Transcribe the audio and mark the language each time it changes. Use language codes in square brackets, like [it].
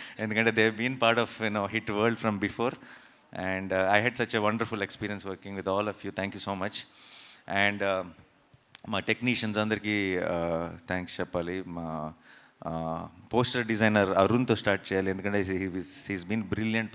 [te] ఎందుకంటే [en] They been part of hit world from before. And I had such a wonderful experience working with all of you. Thank you so much. [te] And మా technicians అందరికీ thanks చెప్పాలి. మా poster designer అరుణ్తో start చేయాలి, ఎందుకంటే [en] He's been brilliant.